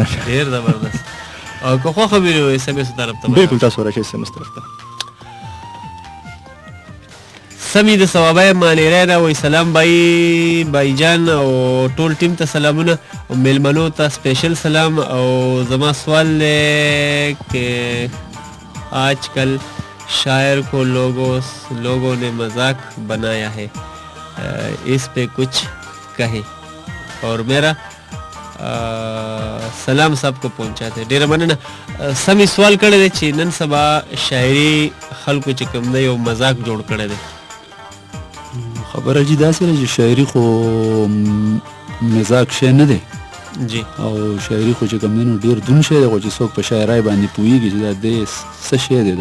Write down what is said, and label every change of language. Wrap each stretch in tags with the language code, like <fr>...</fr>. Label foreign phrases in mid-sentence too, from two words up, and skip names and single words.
<ps>ډېر زبردست او که خوښه وي نو SMS طرف ته بالکل تاسو راشئ SMS طرف ته سمی د ثوابای مانیری نه وایي سلام بای جان او ټول ټیم ته سلامونه او میلمنو ته سپیشل سلام او زما سوال دی</ps> <ur>که آج کل شاعر کو لوگوں نے مذاق بنایا ہے اس پہ کچھ کہے اور میرا سلام سب کو پہنچاتے</ur> <ps>ډیره مننه سمی سوال کړی دی چې نن سبا شاعري خلکو چې کوم دی یو مذاق جوړ کړی دی خبره جی داسې ده چې شاعري خو مزاق شی نه دی جی او شاعري خو چې کوم دی نو ډېر دون شی دی خو چې څوک په شاعرۍ باندې پوهېږي چې دا دی څه شی دی دا</ps>